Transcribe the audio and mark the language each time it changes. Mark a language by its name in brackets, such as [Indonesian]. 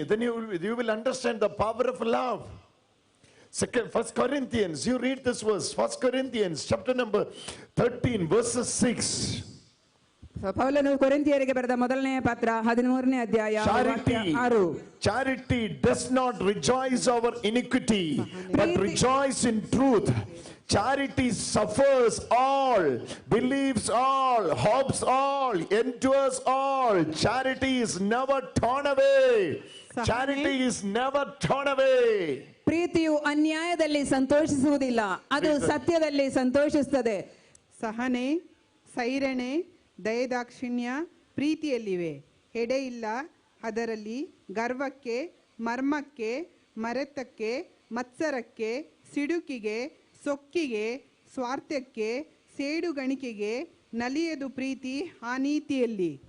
[English] Then you will understand the power of love. First Corinthians, you read this verse. First Corinthians chapter number 13 verses 6. ಪೌಲನು ಕೊರಿಂಥಿಯರಿಗೆ ಬರೆದ ಮೊದಲನೆಯ ಪತ್ರ 13ನೇ ಅಧ್ಯಾಯ ವಾಕ್ಯ 6. Charity does not rejoice over iniquity, but rejoice in truth. Charity suffers all, believes all, hopes all, endures all. Charity is never torn away. Charity is never torn away. [Kannada] ಪ್ರೀತಿಯು ಅನ್ಯಾಯದಲ್ಲಿ ಸಂತೋಷಿಸುವುದಿಲ್ಲ, ಅದು ಸತ್ಯದಲ್ಲಿ ಸಂತೋಷಿಸುತ್ತದೆ. ಸಹನೆ, ಸೈರಣೆ, ದಯದಾಕ್ಷಿಣ್ಯ ಪ್ರೀತಿಯಲ್ಲಿವೆ. ಹೆಡೆಯಿಲ್ಲ ಅದರಲ್ಲಿ, ಗರ್ವಕ್ಕೆ, ಮರ್ಮಕ್ಕೆ, ಮರೆತಕ್ಕೆ, ಮತ್ಸರಕ್ಕೆ, ಸಿಡುಕಿಗೆ, ಸೊಕ್ಕಿಗೆ, ಸ್ವಾರ್ಥಕ್ಕೆ, ಸೇಡುಗಣಿಕೆಗೆ ನಲಿಯದು ಪ್ರೀತಿ ಆ ನೀತಿಯಲ್ಲಿ.